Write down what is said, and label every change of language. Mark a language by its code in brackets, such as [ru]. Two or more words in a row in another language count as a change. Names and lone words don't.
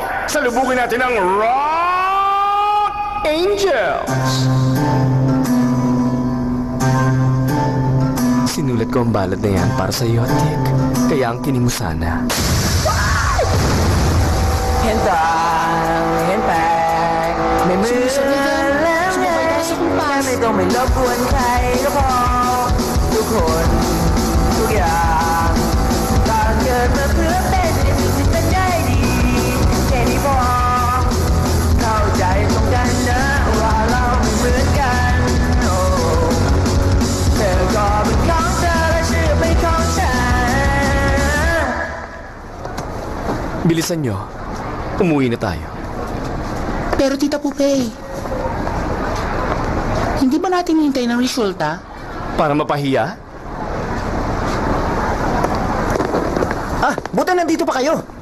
[tl] Salubungin natin ang Rock Angels. Sinulat ko ang balad na yan para sa iyo, Tik. Kaya ang kinig mo sana. Hintay, may [th] ก็ไม่รบกวนใครก็พอทุกคนทุกอย่างต่างเกิดมาเพื่อเป็นเป็นได้ดีแค่นี้พอเข้าใจตรงกันนะว่าเราไม่เหมือนกันโอ้เธอก็เป็นของเธอและชื่อเป็นของฉัน [tl] Bilisan nyo. Umuwi na tayo. Pero Tita Pupe, hindi ba natin hintay ng resulta? Para mapahiya? Buti nandito pa kayo.